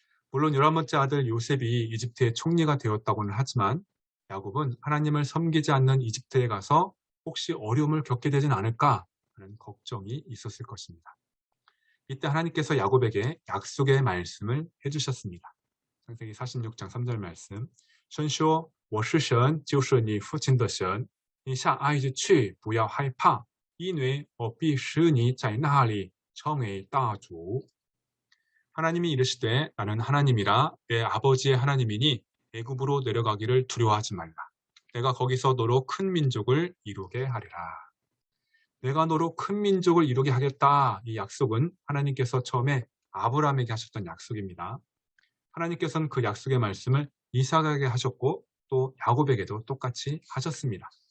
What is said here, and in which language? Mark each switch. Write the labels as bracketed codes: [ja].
[ko] 물론 11번째 아들 요셉이 이집트의 총리가 되었다고는 하지만 야곱은 하나님을 섬기지 않는 이집트에 가서 혹시 어려움을 겪게 되진 않을까 하는 걱정이 있었을 것입니다. 이때 하나님께서 야곱에게 약속의 말씀을 해주셨습니다. 창세기 46장 3절 말씀. [zh] 神说我是神就是你父亲的神你下埃及去不要害怕因为我必使你在那里成为大族 [ko] 하나님이 이르시되 나는 하나님이라 내 아버지의 하나님이니 애굽으로 내려가기를 두려워하지 말라. 내가 거기서 너로 큰 민족을 이루게 하리라. 내가 너로 큰 민족을 이루게 하겠다. 이 약속은 하나님께서 처음에 아브라함에게 하셨던 약속입니다. 하나님께서는 그 약속의 말씀을 이삭에게 하셨고 또 야곱에게도 똑같이 하셨습니다.